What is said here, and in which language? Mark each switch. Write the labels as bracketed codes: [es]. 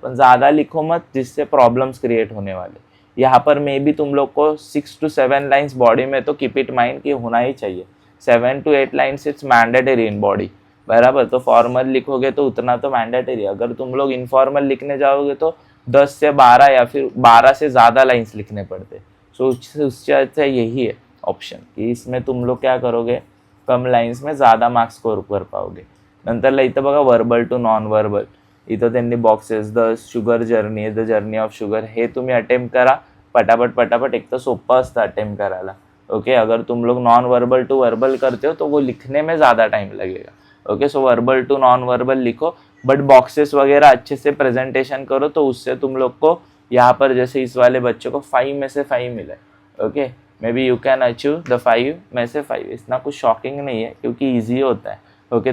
[hi] पर ज्यादा लिखो मत जिससे प्रॉब्लम्स क्रिएट होने वाले। यहाँ पर मे बी तुम लोग को 6 to 7 लाइन्स बॉडी में तो [en] keep it mind [hi] कि होना ही चाहिए, 7 to 8 lines [en] it's mandatory in body, [hi] बराबर। तो फॉर्मल लिखोगे तो उतना तो मैंडेटरी, अगर तुम लोग इनफॉर्मल लिखने जाओगे तो 10 से 12 या फिर 12 से ज़्यादा लाइन्स लिखने पड़ते। सो उससे अच्छा यही है ऑप्शन की इसमें तुम लोग क्या करोगे, कम लाइन्स में ज़्यादा मार्क्स स्कोर कर पाओगे। [mr] नंतरला इथं बघा वर्बल टू नॉन वर्बल, इथं त्यांनी boxes the sugar journey, the journey of sugar, हे तुम्ही अटेम्प्ट करा पटापट। एक तो सोपं असतं अटेम्प्ट करायला, ओके। [hi] अगर तुम लोग नॉन वर्बल टू वर्बल करते हो तो वो लिखने में ज़्यादा टाइम लगेगा, okay. So verbal to non verbal लिखो, बट बॉक्सेस वगैरह अच्छे से प्रेजेंटेशन करो, तो उससे तुम लोग को यहाँ पर जैसे इस वाले बच्चे को 5 में से 5 मिला, okay. [en] maybe you can achieve the [hi] 5 में से 5, इतना कुछ शॉकिंग नहीं है क्योंकि ईजी होता है, ओके।